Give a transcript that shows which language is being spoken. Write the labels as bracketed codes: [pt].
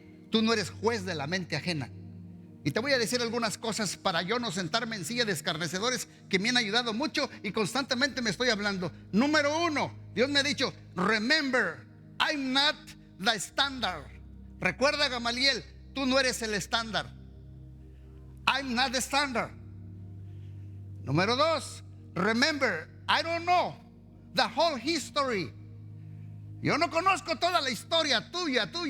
[es] Tú no eres juez de la mente ajena. Y te voy a decir algunas cosas para yo no sentarme en silla de escarnecedores, que me han ayudado mucho y constantemente me estoy hablando. Número 1, Dios me ha dicho: [en] remember, I'm not the standard. [es] Recuerda, Gamaliel, tú no eres el estándar. [en] I'm not the standard. [es] Número 2, [en] remember, I don't know the whole history. [es] Yo no conozco toda la historia tuya.